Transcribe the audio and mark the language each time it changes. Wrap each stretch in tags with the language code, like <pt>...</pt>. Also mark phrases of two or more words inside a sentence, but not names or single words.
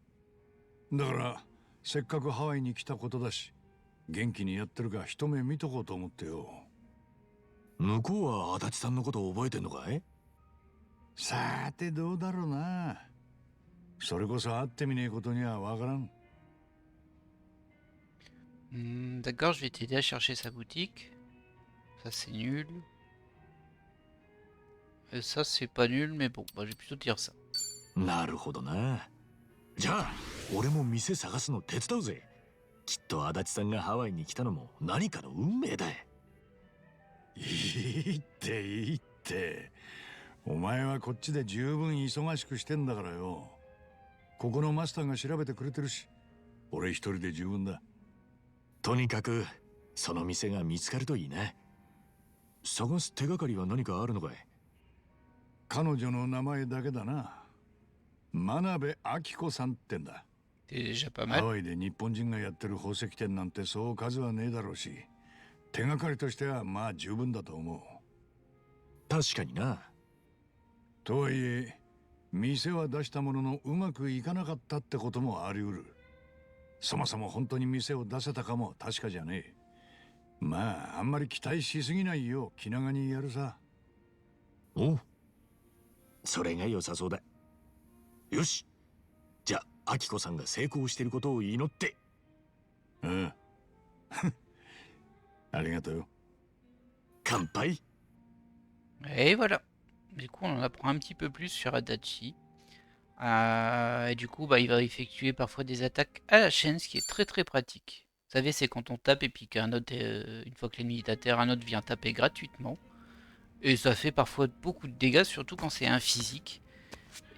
<ja>だからせっかくハワイに来たことだし、元気にやってるか一目見とこうと思ってよ。向こうは足立さんのことを覚えてんのかい？さてどうだろうな。それこそ会ってみねえことにはわからん。</ja> <fr>D'accord, je vais t'aider à chercher sa boutique. Ça c'est nul. Et ça c'est pas nul, mais bon, bah, je vais plutôt dire ça.</fr> <ja>なるほどな。じゃあ俺も店探すの手伝うぜ。きっと足立さんがハワイに来たのも何かの運命だ。いいっていいって。お前はこっちで十分忙しくしてんだからよ。ここのマスターが調べてくれてるし、俺一人で十分だ。とにかくその店が見つかるといいな。探す手がかりは何かあるのかい？彼女の名前だけだな。真鍋明子さんってんだ。</ja> <fr>C'est déjà pas</fr> <ja>ハ</ja> <fr>mal.</fr> <ja>ワイで日本人がやってる宝石店なんてそう数はねえだろうし、手がかりとしてはまあ十分だと思う。確かにな。とはいえ、店は出したもののうまくいかなかったってこともあり得る。そもそも本当に店を出せたかも確かじゃねえ。まああんまり期待しすぎないよう気長にやるさ。おう、それが良さそうだ。よし、じゃあ明子さんが成功していることを祈って。うん。ありがとうよ。乾杯。</ja> <fr>Et voilà. Du coup, on en apprend un petit peu plus sur Adachi. Et du coup, bah, il va effectuer parfois des attaques à la chaîne, ce qui est très très pratique. Vous savez, c'est quand on tape et puis qu'un autre, une fois que l'ennemi est à terre, un autre vient taper gratuitement. Et ça fait parfois beaucoup de dégâts, surtout quand c'est un physique.</fr>